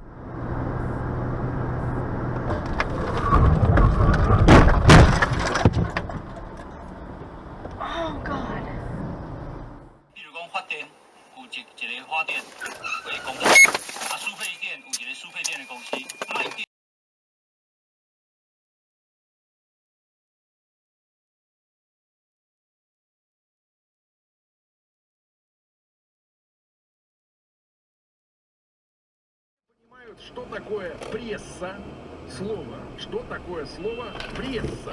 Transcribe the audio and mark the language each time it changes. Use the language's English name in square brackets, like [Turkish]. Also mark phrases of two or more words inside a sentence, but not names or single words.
[English] Oh God. [Chinese] 比如讲发电有一个发电为公司，输配电有一个输配电的公司，卖电。 [Russian] Что такое пресса? Слово. Что такое слово пресса?